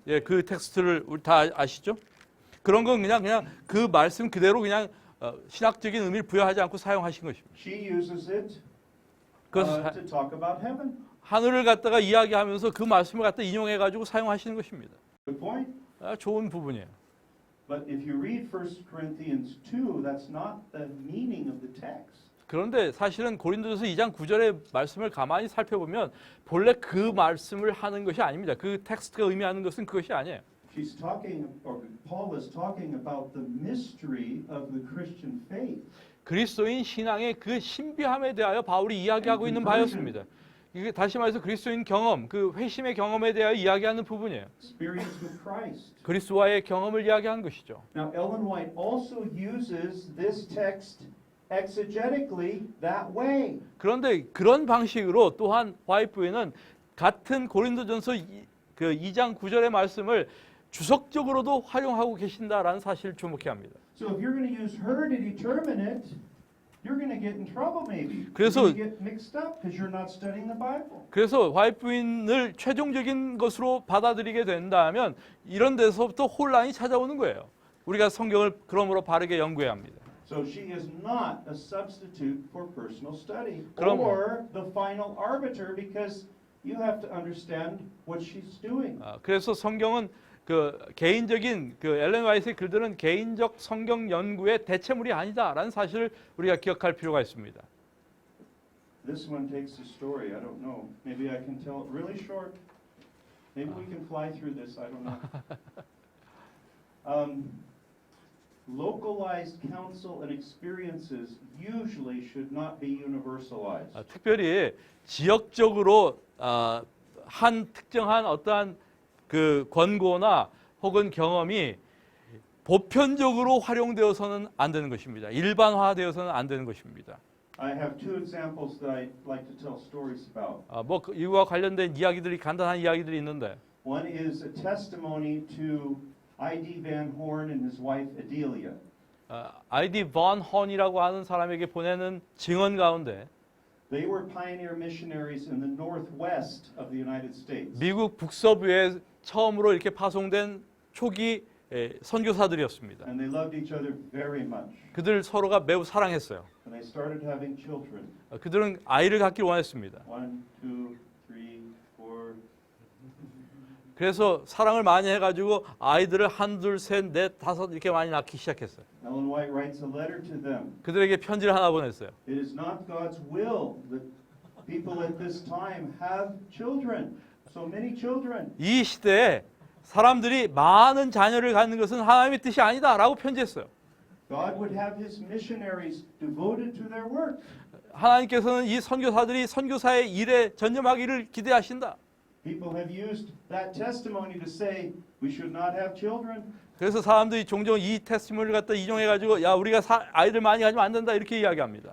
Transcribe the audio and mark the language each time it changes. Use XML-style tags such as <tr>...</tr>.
<ko>예, 그 텍스트를 우리 다 아시죠? 그런 건 그냥 그 말씀 그대로 그냥 신학적인 의미를 부여하지 않고 사용하신 것입니다.</ko> <en>She uses it</en> <ko>그것을</ko> <en>to talk about heaven.</en> <ko>하늘을 갖다가 이야기하면서 그 말씀을 갖다 인용해 가지고 사용하시는 것입니다.</ko> <en>Good point.</en> <ko>좋은 부분이에요.</ko> <en>But if you read 1 Corinthians 2, that's not the meaning of the text.</en> <ko>그런데 사실은 고린도전서 2장 9절의 말씀을 가만히 살펴보면 본래 그 말씀을 하는 것이 아닙니다. 그 텍스트가 의미하는 것은 그것이 아니에요.</ko> <en>She's talking, or Paul is talking about the mystery of the Christian faith.</en> <ko>그리스도인 신앙의 그 신비함에 대하여 바울이 이야기하고 있는 바였습니다. 이게 다시 말해서 그리스도인 경험, 그 회심의 경험에 대하여 이야기하는 부분이에요.</ko> <en>Experience with Christ.</en> <ko>그리스도와의 경험을 이야기한 것이죠.</ko> <en>Now, Ellen White also uses this text exegetically that way.</en> <ko>그런데 그런 방식으로 또한 화이트는 같은 고린도전서 그 2장 9절의 말씀을 주석적으로도 활용하고 계신다라는 사실을 주목해야 합니다.</ko> <en>So if you're going to use her to determine it, you're going to get in trouble maybe.</en> <ko>그래서-</ko> <en>You're going to get mixed up because you're not studying the Bible.</en> <ko>그래서 화이트인을 최종적인 것으로 받아들이게 된다면 이런 데서부터 혼란이 찾아오는 거예요. 우리가 성경을 그러므로 바르게 연구해야 합니다.</ko> <en>So she is not a substitute for personal study</en> <ko>그럼-</ko> <en>or the final arbiter because you have to understand what she's doing.</en> <ko>그래서 성경은 그 개인적인 그 엘렌 화이트의 글들은 개인적 성경 연구의 대체물이 아니다라는 사실을 우리가 기억할 필요가 있습니다.</ko> <en>This one takes a story. I don't know. Maybe I can tell it really short. Maybe we can fly through this. I don't know. Localized counsel and experiences usually should not be universalized.</en> <ko>특별히 지역적으로 한 특정한 어떠한 그 권고나 혹은 경험이 보편적으로 활용되어서는 안 되는 것입니다. 일반화되어서는 안 되는 것입니다.</ko> <en>I have two examples that I'd like to tell stories about.</en> <ko>뭐 이와 관련된 이야기들이 간단한 이야기들이 있는데</ko> <en>One is a testimony to I.D. Van Horn and his wife Adelia.</en> <ko>아이디 번 헌이라고 하는 사람에게 보내는 증언 가운데</ko> <en>They were pioneer missionaries in the northwest of the United States.</en> <ko>미국 북서부에 처음으로 이렇게 파송된 초기 선교사들이었습니다.</ko> <en>And they loved each other very much.</en> <ko>그들 서로가 매우 사랑했어요.</ko> <en>And they started having children.</en> <ko>그들은 아이를 갖기를 원했습니다.</ko> <en>1, 2, 3, 4.</en> <ko>그래서 사랑을 많이 해가지고 아이들을 한, 둘, 셋, 넷, 다섯 이렇게 많이 낳기 시작했어요.</ko> <en>Ellen White writes a letter to them.</en> <ko>그들에게 편지를 하나 보냈어요.</ko> <en>It is not God's will that people at this time have children. So many children.</en> <ko>이 시대에 사람들이 많은 자녀를 갖는 것은 하나님의 뜻이 아니다라고 편지했어요.</ko> <en>God would have his missionaries devoted to their work.</en> <ko>하나님께서는 이 선교사들이 선교사의 일에 전념하기를 기대하신다.</ko> <en>People have used that testimony to say we should not have children.</en> <ko>그래서 사람들이 종종 이 테스티머니를 갖다 이용해가지고 야 우리가 아이들 많이 가지면 안 된다 이렇게 이야기합니다.</ko>